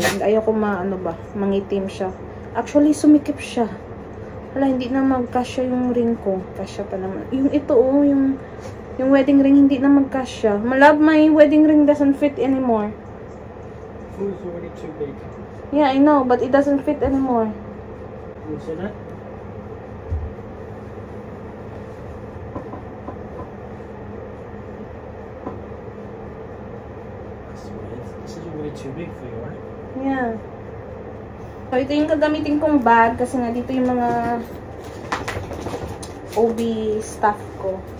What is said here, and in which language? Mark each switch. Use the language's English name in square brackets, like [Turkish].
[Filipino] And ayaw ko mangitim siya. Actually, sumikip siya. Wala, hindi na magkasya yung ring ko. Kasya pa naman. Yung ito, yung wedding ring, hindi na magkasya. [English] Malab, my wedding ring doesn't fit anymore. It's already too big. Yeah, I know, but it doesn't fit anymore. You see that? This is way too big for you, right? Yeah. [Filipino] So, ito yung gagamitin kong bag kasi nga dito yung mga OB stuff ko.